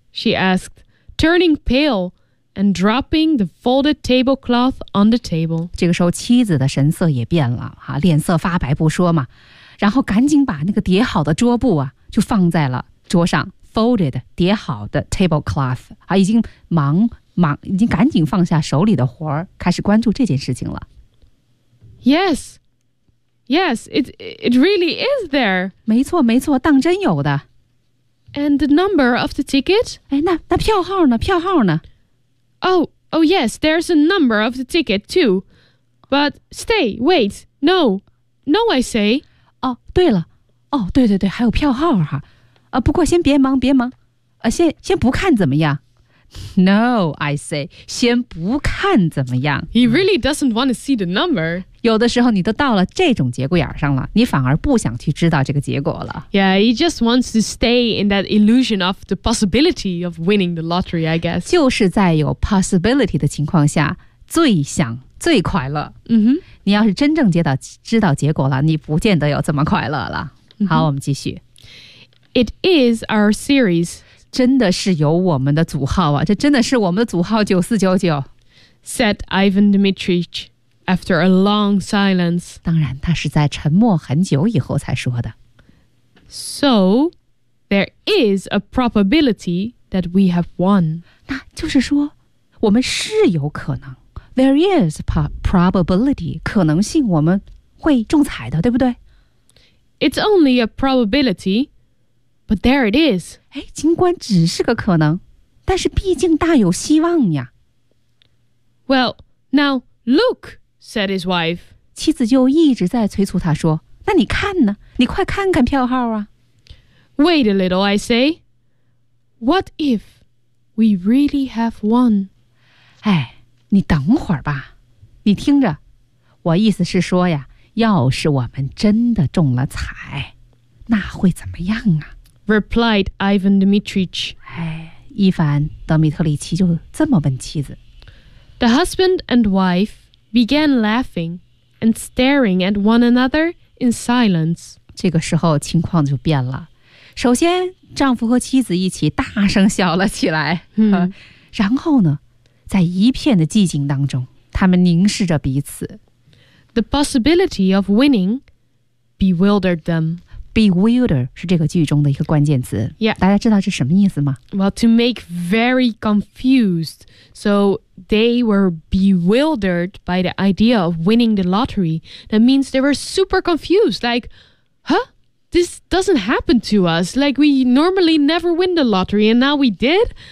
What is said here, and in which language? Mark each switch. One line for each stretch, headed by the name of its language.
English: She asked turning paleAnd dropping the folded tablecloth on the table.
Chinese: 这个时候妻子的神色也变了、啊、脸色发白不说嘛，然后赶紧把那个叠好的桌布啊，就放在了桌上 folded 叠好的 tablecloth、啊、已经忙已经赶紧放下手里的活儿，开始关注这件事情了。
English: Yes, yes, it really is there.
Chinese: 没错没错，当真有的。
English: And the number of the ticket?
Chinese: 哎，那票号呢？票号呢？
English: Oh, yes, there's a number of the ticket, too. But stay, wait, no. No, I say.
Chinese: 哦、oh, ，对了。哦、oh, ，对对对，还有票号哈。啊，不过先别忙，别忙。啊，先不看怎么样。
English: No, I say.
Chinese: 先不看怎么样。
English: He really doesn't want to see the number.
Chinese: 有的时候你都到了这种节骨眼上了，你反而不想去知道这个结果了。
English: Yeah, he just wants to stay in that illusion of the possibility of winning the lottery, I guess.
Chinese: 就是在有 possibility 的情况下，最想最快乐。 Mm-hmm. 你要是真正知道结果了，你不见得有这么快乐了。 Mm-hmm. 好，我们继续。
English: It is our series.
Chinese: 真的是有我们的组号啊，这真的是我们的组号9499
English: said Ivan Dmitrich after a long silence.
Chinese: 当然他是在沉默很久以后才说的。
English: So there is a probability that we have won.
Chinese: 那就是说我们是有可能，
English: there is a probability
Chinese: 可能性我们会中彩的，对不对？
English: It's only a probabilityBut there it is.
Chinese: 哎，尽管只是个可能，但是毕竟大有希望呀。
English: Well, now look, said his wife.
Chinese: 妻子就一直在催促他说，那你看呢？你快看看票号啊。
English: Wait a little, I say. What if we really have won?
Chinese: 哎，你等会儿吧。你听着，我意思是说呀，要是我们真的中了彩，那会怎么样啊？
English: Replied Ivan Dmitrich.
Chinese: 伊凡德米特里奇就这么问妻子。
English: The husband and wife began laughing and staring at one another in silence.
Chinese: 这个时候情况就变了。首先，丈夫和妻子一起大声笑了起来。然后呢，在一片的寂静当中，他们凝视着彼此。
English: The possibility of winning bewildered them.
Chinese: Bewilder 是这个句中的一个关键词。
English: Yeah.
Chinese: 大家知道这什么意思吗？
English: Well, to make very confused. So they were bewildered by the idea of winning the lottery. That means they were super confused. Like, huh? This doesn't happen to us. Like, we normally never win the lottery, and now we did?